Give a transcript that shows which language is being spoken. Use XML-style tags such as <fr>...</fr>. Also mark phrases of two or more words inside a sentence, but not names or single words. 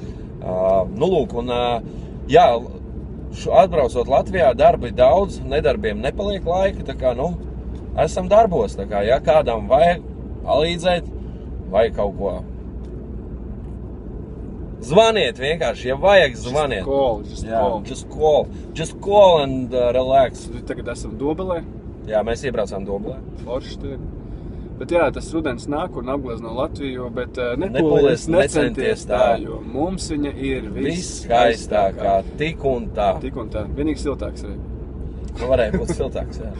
<lv>Jā, atbraucot Latvijā, darba ir daudz, nedarbiem nepaliek laika, tā kā, esam darbos, tā kā, ja kādam vajag palīdzēt, vai kaut ko. Zvaniet vienkārši, ja vajag, zvaniet.</lv> <en>Just call and relax.</en> <lv>Tagad esam Dobelē. Jā, mēs iebraucām Dobelē. Forši te. Bet jā, tas rudens nāk un apglezno Latviju, bet nepūlies, necenties tā, jo mums viņa ir viskaistākā, tik un tā. Tik un tā. Vienīgi siltāks arī. Varēja būt siltāks, jā.</lv>